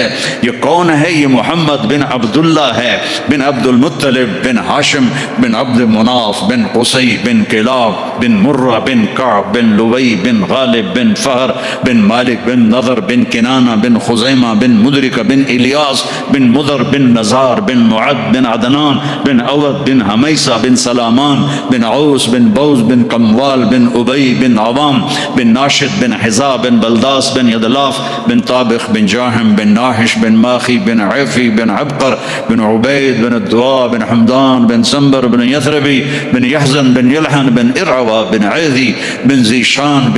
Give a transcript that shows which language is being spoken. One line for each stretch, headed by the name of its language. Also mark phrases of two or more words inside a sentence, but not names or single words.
Urdu: یہ کون ہے؟ یہ محمد بن عبداللہ ہے، بن عبد المطلب، بن ہاشم، بن عبد مناف، بن قصی، بن کلاب، بن مرہ، بن کعب، بن لوی، بن غالب، بن فہر، بن مالک، بن نضر، بن کنانہ، بن خزیمہ، بن مدرک، بن الیاس، بن مضر، بن نزار، بن معد، بن عدنان، بن عوض، بن حمیسہ، بن سلامان، بن عوس، بن بوز، हुरमुज बिन कमवाल बिन उबई बिन अवाम बिन नाशिद बिन हिजा बिन बलदास बिन यदलाफ बिन ताबिख बिन जाहिम बिन नाहिश बिन माखी बिन ऐफी बिन अबकर बिन उबैद बिन दुआ बिन हमदान बिन संबर बिन यथरबी बिन यहजन बिन यलहन बिन इरवा बिन ऐदी बिन जीशान बिन